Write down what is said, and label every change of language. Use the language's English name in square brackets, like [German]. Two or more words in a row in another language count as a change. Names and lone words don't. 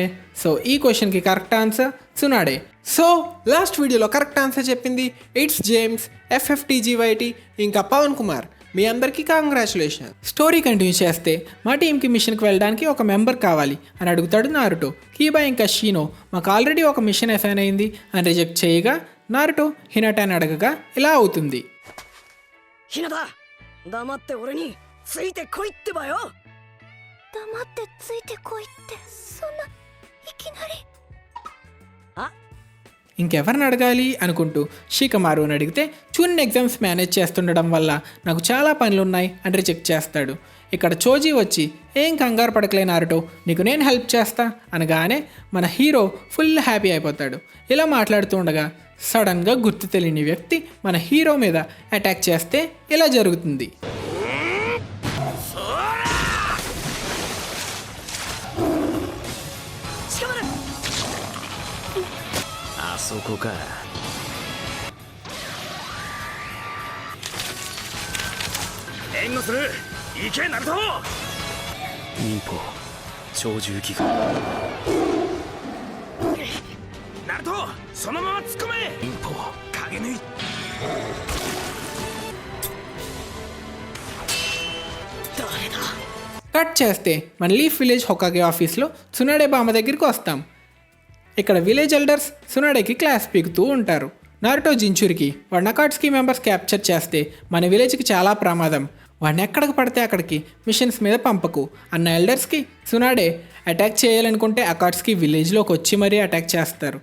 [Telugu] సో ఈ క్వశ్చన్కి [English] correct answer [Telugu] సునాడే. సో లాస్ట్ వీడియోలో [English] correct answer [Telugu] చెప్పింది ఇట్స్ జేమ్స్, FFTGYT ఇంకా పవన్ కుమార్. మీ అందరికీ కంగ్రాచులేషన్. [English] story continue [Telugu] చేస్తే మా టీంకి మిషన్కి వెళ్ళడానికి ఒక మెంబర్ కావాలి అని అడుగుతాడు నారుటో. కీబా ఇంకా షీనో మాకు ఆల్రెడీ ఒక [English] mission assign [Telugu] అయింది అని రిజెక్ట్ చేయగా నారుటో హినాటాని అడగగా ఇలా అవుతుంది. [Japanese] ひなた黙って俺についてこいってばよ。黙ってついてこいってそんないきなり。 [Telugu] ఇంకెవరిని అడగాలి అనుకుంటూ షికమారు అని అడిగితే చూన్ [English] exams manage [Telugu] చేస్తుండడం వల్ల నాకు చాలా పనులున్నాయి అని రిజెక్ట్ చేస్తాడు. ఇక్కడ చోజీ వచ్చి ఏం కంగారు పడకలే నారుటో, నీకు నేను హెల్ప్ చేస్తా అనగానే మన హీరో [English] full happy [Telugu] అయిపోతాడు. ఇలా మాట్లాడుతూ ఉండగా సడన్గా గుర్తు తెలియని వ్యక్తి మన హీరో మీద అటాక్ చేస్తే ఇలా జరుగుతుంది. [Japanese] そこか。援護する。行けナルト。忍法超重機が。ナルトそのまま突っ込め。忍法影縫い。誰だ。 [Telugu] కట్ చేస్తే మన లీఫ్ విలేజ్ హొకాగే ఆఫీస్లో సునాడే బామ్మ దగ్గరికి వస్తాం. ఇక్కడ [English] village elders [Telugu] సునాడేకి క్లాస్ పీకుతూ ఉంటారు. నారుటో జించురికి వాడిని అకాట్స్కి [English] members capture [Telugu] చేస్తే మన విలేజ్కి చాలా ప్రమాదం, వాడిని ఎక్కడికి పడితే అక్కడికి మిషన్స్ మీద పంపకు అన్న ఎల్డర్స్కి సునాడే అటాక్ చేయాలనుకుంటే అకాట్స్కి విలేజ్లోకి వచ్చి మరీ అటాక్ చేస్తారు.